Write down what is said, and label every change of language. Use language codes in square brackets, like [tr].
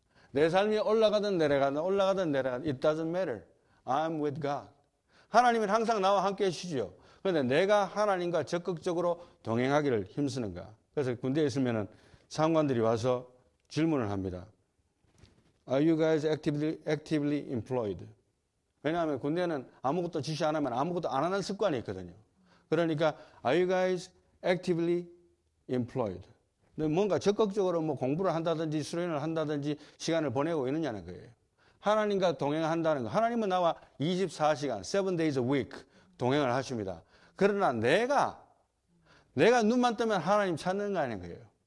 [ko] 내 삶이 올라가든 내려가든 [en] it doesn't matter. I'm with God. [ko] 하나님은 항상 나와 함께 해주시죠. 그런데 내가 하나님과 적극적으로 동행하기를 힘쓰는가. 그래서 군대에 있으면 상관들이 와서 질문을 합니다. [en] Are you guys actively employed? [ko] 왜냐하면 군대는 아무것도 지시 안 하면 아무것도 안 하는 습관이 있거든요. 그러니까 [en] Are you guys actively employed? [ko] 뭔가 적극적으로 뭐 공부를 한다든지 수련을 한다든지 시간을 보내고 있느냐는 거예요. 하나님과 동행한다는 거. 하나님은 나와 24시간, [en] 7 days a week [ko] 동행을 하십니다. 그러나 내가 눈만 뜨면 하나님 찾는 거 아닌 거예요.